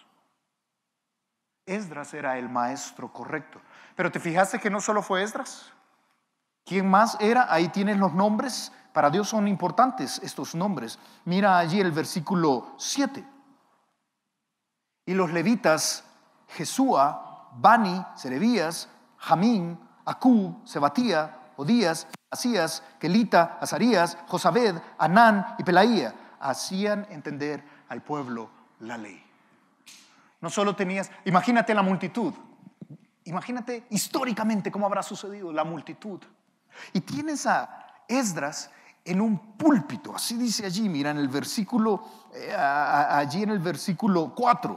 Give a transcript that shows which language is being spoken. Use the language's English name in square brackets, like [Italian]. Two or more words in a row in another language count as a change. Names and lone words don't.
[Spanish] Esdras era el maestro correcto. Pero ¿te fijaste que no solo fue Esdras? ¿Quién más era? Ahí tienes los nombres. Para Dios son importantes estos nombres. Mira allí el versículo 7. Y los levitas: Jesúa, Bani, Serebías, Jamín, Acub, Sebatía, Odías, Asías, Kelita, Azarías, Josabed, Anán y Pelaía, hacían entender al pueblo la ley. No solo tenías, imagínate la multitud, imagínate históricamente cómo habrá sucedido la multitud. Y tienes a Esdras en un púlpito, así dice allí, mira en el versículo, allí en el versículo 4.